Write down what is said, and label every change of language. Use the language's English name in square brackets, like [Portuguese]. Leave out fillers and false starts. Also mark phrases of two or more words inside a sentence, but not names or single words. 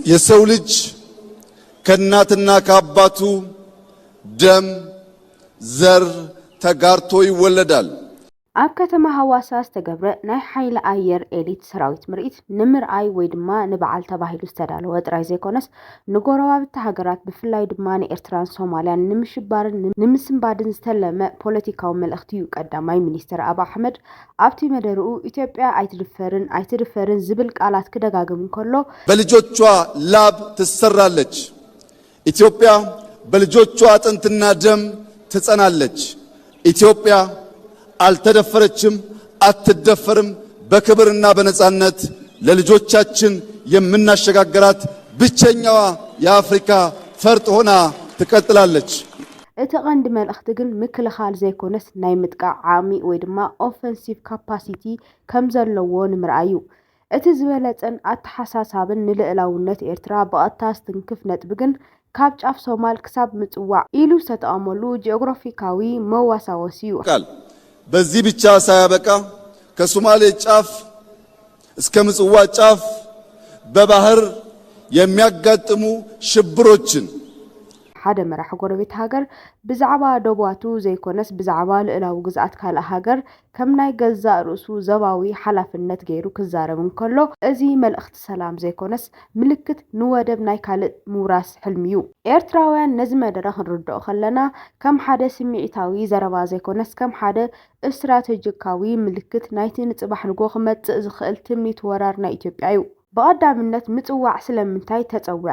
[Amharic] የሰው ልጅ ከእናትና ከአባቱ ደም ዘር ተጋርቶ ይወለዳል። [Tigrinya] ኣብ ከተማ ሐዋሳ ዝተገብረ ናይ ሓይሊ ኣየር ኤሊት ሰራዊት ምርኢት ንምርኣይ ወይ ድማ ንበዓል ተባሂሉ ዝተዳለወ ጥራይ ዘይኮነስ ንጎረባብቲ ሃገራት ብፍላይ ድማ ንኤርትራን ሶማልያን ንምሽባርን ንምስንባድን ዝተለመ ፖለቲካዊ መልእኽቲ እዩ። ቀዳማይ ሚኒስትር አብ አሕመድ ኣብቲ መደርኡ ኢትዮጵያ ኣይትድፈርን ዝብል ቃላት ክደጋግም እንከሎ [Amharic] በልጆቿ ላብ ትሰራለች፣ ኢትዮጵያ በልጆቿ አጥንትና ደም ትጸናለች፣ ኢትዮጵያ አልተደፈረችም አትደፈርም፣ በክብርና በነጻነት ለልጆቻችን የምናሸጋግራት ብቸኛዋ የአፍሪካ ፈርጥ ሆና ትቀጥላለች። [Tigrinya] እቲ ቀንዲ መልእኽቲ ግን ምክልኻል ዘይኮነስ ናይ ምጥቃዕ ዓሚቕ ወይ ድማ [English] offensive capacity [Tigrinya] ከም ዘለዎ ንምርኣዩ እቲ ዝበለጸን ኣተሓሳሳብን ንልዕላውነት ኤርትራ ብቐጥታ ዝትንክፍ ነጥቢ ግን ካብ ጫፍ ሶማል ክሳብ ምጽዋዕ ኢሉ ዝተጠቐመሉ ጂኦግራፊካዊ መዋሳወሲ እዩ። [Amharic] በዚህ ብቻ ሳያበቃ ከሶማሌ ጫፍ እስከ ምጽዋ ጫፍ በባህር የሚያጋጥሙ ሽብሮችን [Tigrinya] ሓደ መራሒ ጎረቤት ሃገር ብዛዕባ ደቡባቱ ዘይኮነስ ብዛዕባ ልዕላዊ ግዝኣት ካልእ ሃገር ከም ናይ ገዛእ ርእሱ ዘባዊ ሓላፍነት ገይሩ ክዛረብ እንከሎ እዚ መልእኽቲ ሰላም ዘይኮነስ ምልክት ንወደብ ናይ ካልእ ምውራስ ሕልሚ እዩ። ኤርትራውያን ነዚ መደረ ክንርድኦ ከለና ከም ሓደ ስምዒታዊ ዘረባ ዘይኮነስ ከም ሓደ እስትራቴጂካዊ ምልክት ናይቲ ንጽባሕ ንጎ ክመጽእ ዝኽእል ትምኒት ወራር ናይ ኢትዮጵያ እዩ። ብቐዳምነት ምጽዋዕ ስለምንታይ ተጸዊዓ?